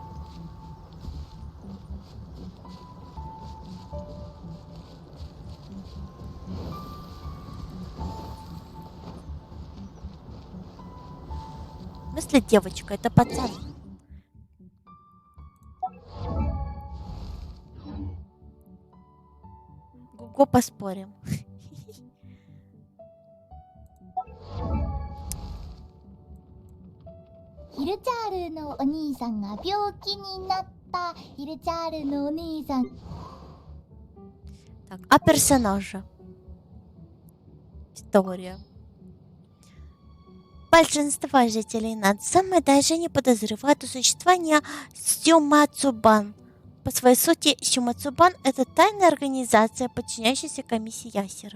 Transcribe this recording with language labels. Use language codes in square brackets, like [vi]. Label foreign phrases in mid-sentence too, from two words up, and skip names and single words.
[ru] В смысле девочка? Это пацан. Гуго, поспорим. [ja] ヒルチャールのお兄さんが病気になったヒルチャールのお兄さん [ru] Так, а персонажа? История. Большинство жителей Надзамы даже не подозревают о существовании Сюмацубан. По своей сути, Сюмацубан — это тайная организация, подчиняющаяся комиссии Ясера.